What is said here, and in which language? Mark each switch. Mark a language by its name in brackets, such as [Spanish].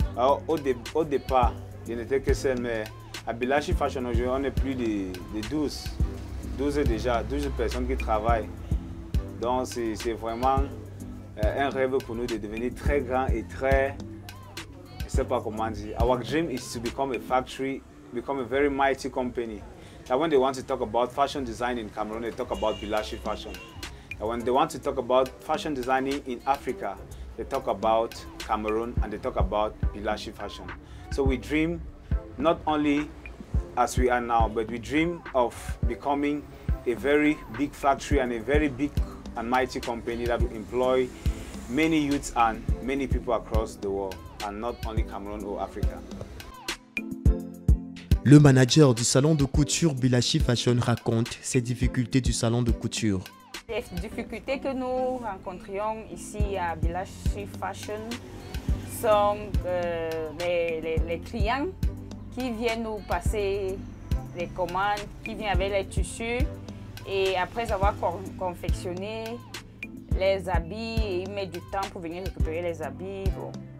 [French] Alors, au départ, je n'étais que seul, mais à Bilashi Fashion, aujourd'hui, on est plus de 12 déjà, 12 personnes qui travaillent. Donc, c'est vraiment un rêve pour nous de devenir très grand et très, je ne sais pas comment dire. [English] Our dream is to become a factory, become a very mighty company. That when they want to talk about fashion design in Cameroon, they talk about Bilashi Fashion. And when they want to talk about fashion designing in Africa, they talk about Cameroon and they talk about Bilashi Fashion. So we dream not only as we are now, but we dream of becoming a very big factory and a very big and mighty company that will employ many youths and many people across the world, and not only Cameroon or Africa. [French] Le manager du salon de couture Bilashi Fashion raconte ses difficultés du salon de couture. Les difficultés que nous rencontrions ici à Bilashi Fashion sont les clients qui viennent nous passer les commandes, qui viennent avec les tissus et après avoir confectionné les habits, ils mettent du temps pour venir récupérer les habits. Bon.